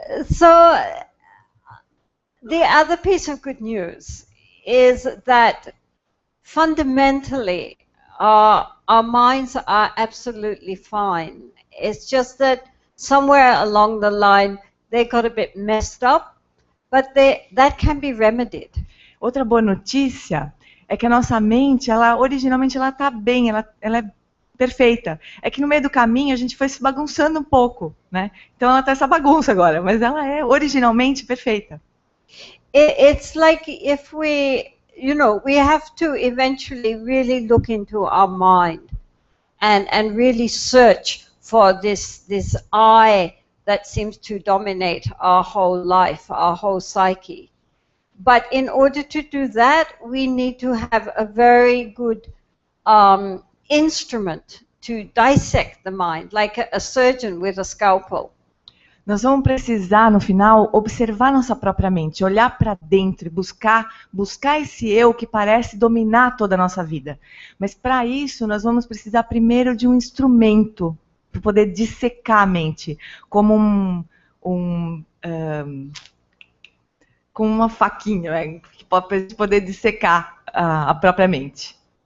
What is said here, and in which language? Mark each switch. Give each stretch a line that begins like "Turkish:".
English: So, the other piece of good news is that fundamentally our minds are absolutely fine. It's just that somewhere along the line they got a bit messed up, but that can be remedied.
Portuguese: Outra boa notícia é que a nossa mente, originalmente ela está bem, ela é perfeita. É que no meio do caminho a gente foi se bagunçando um pouco, né? Então ela está essa bagunça agora, mas ela é originalmente perfeita.
English: It's like if we have to eventually really look into our mind and really search for this I that seems to dominate our whole life, our whole psyche. But in order to do that, we need to have a very good instrument to dissect the mind, like a surgeon with a scalpel.
Portuguese: Nós vamos precisar, no final, observar nossa própria mente, olhar para dentro e buscar esse eu que parece dominar toda a nossa vida. Mas para isso, nós vamos precisar primeiro de um instrumento para poder dissecar a mente, como com uma faquinha, para poder dissecar a própria mente.